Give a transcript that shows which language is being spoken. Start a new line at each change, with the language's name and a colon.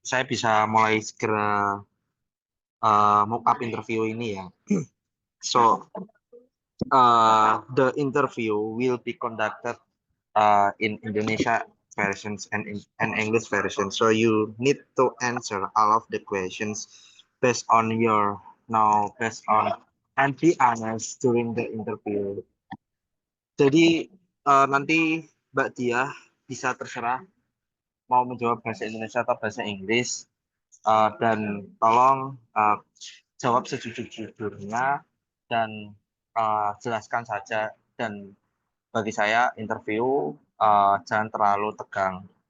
Indonesian: saya bisa mulai segera mock up interview ini ya.
English: So, the interview will be conducted in Indonesia versions and English version. So you need to answer all of the questions based on your based on and be honest during the interview.
Indonesian: Jadi nanti Mbak Dia bisa terserah mau menjawab bahasa Indonesia atau bahasa Inggris. Dan tolong jawab sejujur-jujurnya dan jelaskan saja. Dan bagi saya interview jangan terlalu tegang.